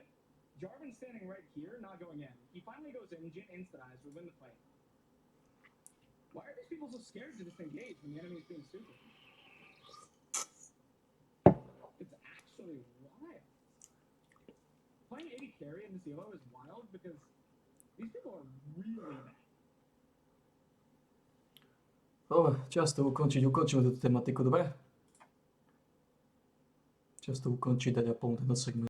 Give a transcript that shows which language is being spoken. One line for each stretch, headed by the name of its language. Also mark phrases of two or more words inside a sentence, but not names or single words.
English: Jarvan's standing right here, not going in. He finally goes in, Jhin insta-dies, we win the fight. Why are these people so scared to just engage when the enemy's being stupid? It's actually wild. Playing AD carry in this elo is wild because these people are really bad.
Slovak: Dobre, čas to ukončíme túto tematiku, dobre? Čas to ukončiť, dať a pol ten segment.